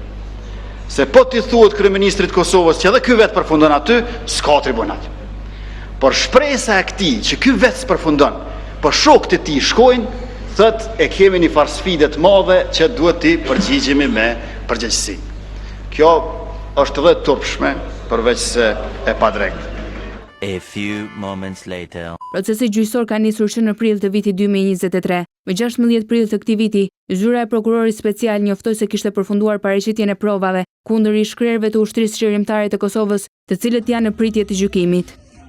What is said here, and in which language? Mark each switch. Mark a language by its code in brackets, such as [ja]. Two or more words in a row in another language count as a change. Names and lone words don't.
[sq] Se po t'i thuhet kryeministrit të Kosovës që edhe ky vetë përfundon aty, s'ka tribunal. Por shpresa e këtij që ky vetë s'përfundon, por shokët e tij shkojnë, thotë e kemi një farë sfide të madhe që duhet t'i përgjigjemi me përgjegjësi. Kjo është edhe turpshme, përveç se e padrejtë. [en] A few moments later. [sq] Procesi gjyqësor ka nisur që në prill të vitit 2023. Më 16 prill të këtij viti, zyra e prokurorit special njoftoi se kishte përfunduar paraqitjen e provave kundër ish krerëve të ushtrisë qeverimtare të Kosovës, të cilët janë në pritje të gjykimit.